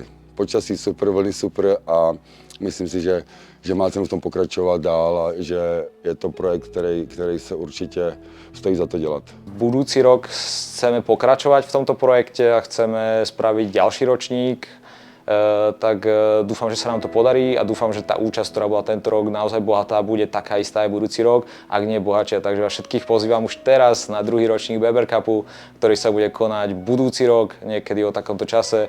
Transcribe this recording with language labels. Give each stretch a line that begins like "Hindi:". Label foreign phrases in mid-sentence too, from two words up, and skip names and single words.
Czech: Počasí super, vlny super a myslím si, že má cenu v tom pokračovat dál a že je to projekt, který se určitě stojí za to dělat.
Slovak: Budúci rok chceme pokračovať v tomto projekte a chceme spraviť ďalší ročník. Tak dúfam, že sa nám to podarí a dúfam, že tá účasť, ktorá bola tento rok naozaj bohatá, bude taká istá aj budúci rok, ak nie bohatšia. Takže vás všetkých pozývam už teraz na druhý ročník BBR Cupu, ktorý sa bude konať budúci rok, niekedy o takomto čase.